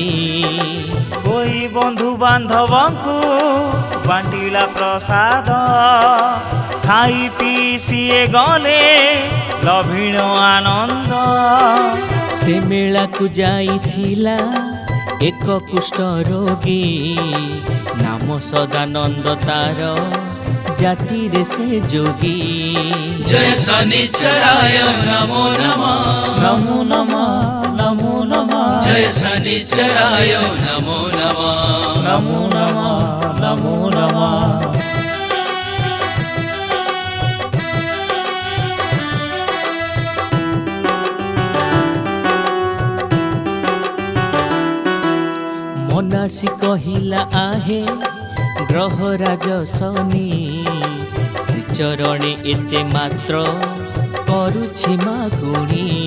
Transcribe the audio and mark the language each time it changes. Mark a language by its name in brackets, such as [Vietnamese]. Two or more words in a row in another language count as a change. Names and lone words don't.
[Odia] ହୋଇ ବନ୍ଧୁ ବାନ୍ଧବଙ୍କୁ ବାଣ୍ଟିଲା ପ୍ରସାଦ ଖାଇ ପିଇ ସିଏ ଗଲେ ଲଭିଣ ଆନନ୍ଦ ସେ ମେଳାକୁ ଯାଇଥିଲା ଏକ କୁଷ୍ଠ ରୋଗୀ ନାମ ସଦାନନ୍ଦ ତାର ଜାତିରେ ସେ ଯୋଗୀ [Sanskrit] जय शनिश्चराय नमो नमः ନମୋ ନମଃ ନମୋ ନମଃ जय शनिश्चराय नमो नमः ନମୋ ନମଃ ନମୋ ନମଃ [Odia] ମନାସି କହିଲା ଆହେ ଗ୍ରହରାଜ ଶନି ଶ୍ରୀଚରଣେ ଏତେ ମାତ୍ର କରୁଛି ମାଗୁଣି